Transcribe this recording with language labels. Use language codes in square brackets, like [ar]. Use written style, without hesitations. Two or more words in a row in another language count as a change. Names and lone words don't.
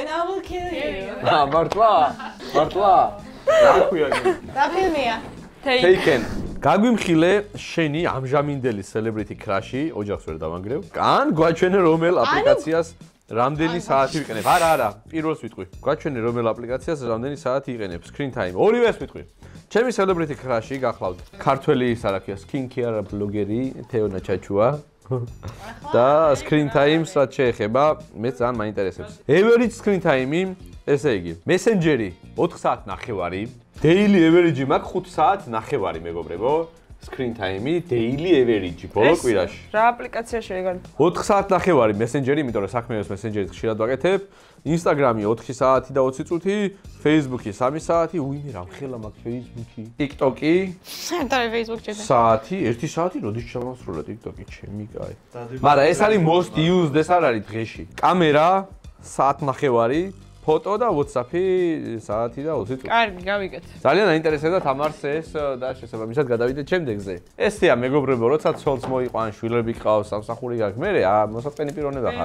[ka] მართლა? მართლა? რა ქვია? რა ფილმია? Taken. გაგვიმხილე შენი ამჟამინდელი [en] celebrity crush- [ka] ი, ოჯახს ვერ დავანგრევ. კან გვაჩვენე რომელ აპლიკაციას რამდენი საათი ვიყენებ? არა, პირველს ვიტყვი. გვაჩვენე რომელ აპლიკაციას რამდენი საათი იყენებ? [en] Screen time. [ka] ორივეს ვიტყვი. ჩემი [en] celebrity crush- [ka] ი გახლავთ. ქართველი ის არა ქვია, skincare ბლოგერი თეონა ჩაჩუა. და [en] screen time- [ka] ს რაც შეეხება, მე ძალიან მაინტერესებს. [en] Average screen time- [ka] ი, ესე იგი, Messenger-ი 4 საათ ნახევარი, [en] daily average- [ka] ი მაქვს 5 საათ ნახევარი, მეგობრებო. [en] Screen time-ი daily average [ka] ბოლო კვირაში. რა აპლიკაცია შეიძლება? 4 საათ ნახევარი Messenger-ი, იმიტომ რომ საქმეებს Messenger-ით ხშირად ვაკეთებ. Instagram-ი 4 საათი და 20 წუთი, Facebook-ი 3 საათი, უიმე რა მხელა მაქვს Facebook-ი. TikTok-ი საერთოდ Facebook-ში. საათი, 1 საათი როდის ჩამოსრულა TikTok-ი, ჩემი კაი. მაგრამ ეს არის [en] most used, [ka] ეს არ არის დღეში. კამერა საათ ნახევარი, ფოტო და WhatsApp-ი საათი და 20 წუთი. კარგი, გავიგეთ. ძალიან აინტერესებდა თამარს ეს და შესაბამისად გადავიდეთ შემდეგზე. ესეა მეგობრებო, როცა ცოლს მოიყვან, შვილები გყავს, სამსახური გაქვს, მე მოსაწყენი პიროვნება ხარ.